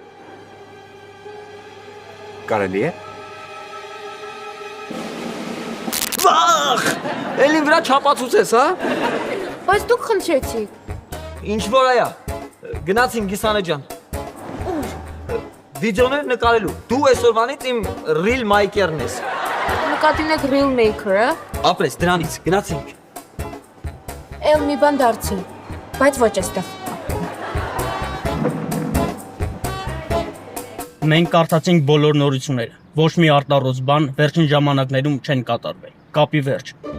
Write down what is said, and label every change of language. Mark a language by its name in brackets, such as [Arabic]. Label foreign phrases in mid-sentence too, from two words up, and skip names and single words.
[Armenian] Կարելի է։ Վախ! Էլին վրա չապացուցես, հա։ Բայց դուք խնդրեցիք։ Ինչ որ այա։ Գնացին Գիսանե ջան։ Վիդեոներ նկարելու։ Դու այսօրվանից իմ [English] real maker-ն [Armenian] ես։ Նկատի ունեք [English] real maker-ը։ [Armenian] Ապրես դրանից, գնացինք։ Էլ մի բան դարձի, բայց ոչ այստեղ։ Մենք կարդացինք բոլոր նորությունները։ Ոչ մի արտառոց բան վերջին ժամանակներում չեն կատարվել։ Կապի վերջ։